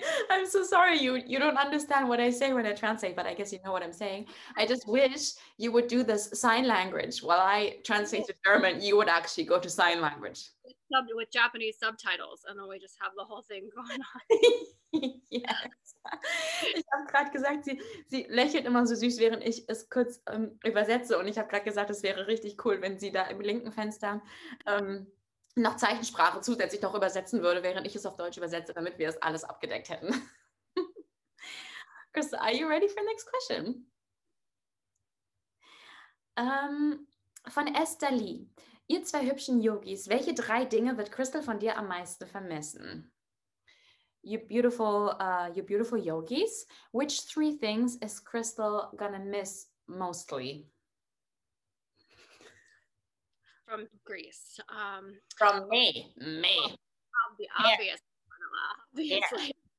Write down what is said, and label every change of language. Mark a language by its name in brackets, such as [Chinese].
[English] I'm so sorry you don't understand what I say when I translate, but I guess you know what I'm saying. I just wish you would do this sign language while I translate to German. You would actually go to sign language. With Japanese subtitles, and then we just have the whole thing going on. Yes. [German] Ich habe gerade gesagt, sie lächelt immer so süß, während ich es kurz übersetze, und ich habe gerade gesagt, es wäre richtig cool, wenn sie da im linken Fenster noch Zeichensprache zusätzlich noch übersetzen würde, während ich es auf Deutsch übersetze, damit wir es alles abgedeckt hätten. [English] Krista, are you ready for the next question? [German] Von Esther Lee. Ihr zwei hübschen Yogis, welche 3 Dinge wird Crystal von dir am meisten vermissen? [English] You beautiful yogis, which 3 things is Crystal gonna miss mostly? From Greece. From me. The obvious one, obviously.